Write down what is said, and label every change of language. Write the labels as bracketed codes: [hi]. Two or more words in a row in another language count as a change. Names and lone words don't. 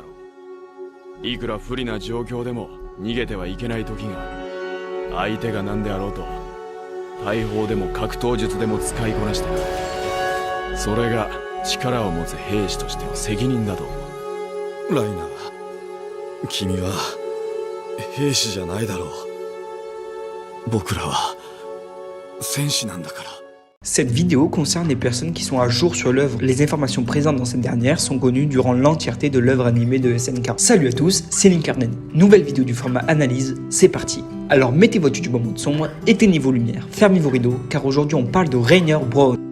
[ja] いくら不利な状況でも逃げてはいけない時が、相手が何であろうと大砲でも格闘術でも使いこなしてな。それが力を持つ兵士としての責任だと思う。ライナー、君は兵士じゃないだろう。僕らは戦士なんだから。 [fr] Cette vidéo concerne les personnes qui sont à jour sur l'œuvre. Les informations présentes dans cette dernière sont connues durant l'entièreté de l'œuvre animée de SNK. Salut à tous, c'est Linkarnen. Nouvelle vidéo du format analyse, c'est parti. Alors mettez votre YouTube en mode sombre, éteignez vos lumières, fermez vos rideaux, car aujourd'hui on parle de Rainer Braun.